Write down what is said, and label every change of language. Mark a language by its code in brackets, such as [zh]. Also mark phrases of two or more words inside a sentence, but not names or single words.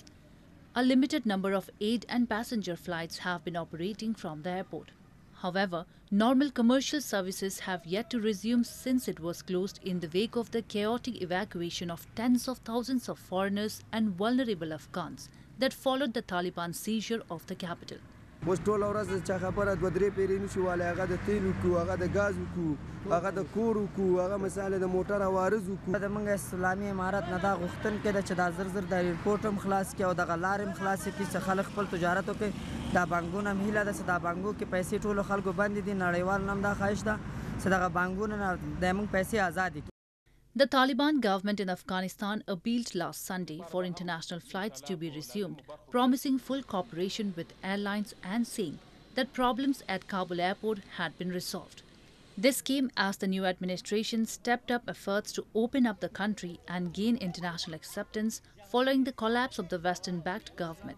[en] A limited number of aid and passenger flights have been operating from the airport. However, normal commercial services have yet to resume since it was closed in the wake of the chaotic evacuation of tens of thousands of foreigners and vulnerable Afghans that followed the Taliban seizure of the capital. [ps] اوس ټول ورځ چې خبره دوه درې پیرې نشو والی هغه د تیل وکړو هغه د ګاز وکړو هغه د کور وکړو هغه مثال د موټر عوارض وکړو د موږ اسلامي امارت نه دا غوښتنه ده چې دا زر زر د ایرپورټ هم خلاص کړي او دغه لارې هم خلاصې کړي چې خلک خپل تجارت وکړي دا بانکونه هم هیله ده چې دا بانکو کې پیسې ټولو خلکو بندې دي نړیوال هم دا خواهش ده چې دغه بانکونه نه د موږ پیسې ازادې کړي. [en] The Taliban government in Afghanistan appealed last Sunday for international flights to be resumed, promising full cooperation with airlines and saying that problems at Kabul airport had been resolved. This came as the new administration stepped up efforts to open up the country and gain international acceptance following the collapse of the Western-backed government.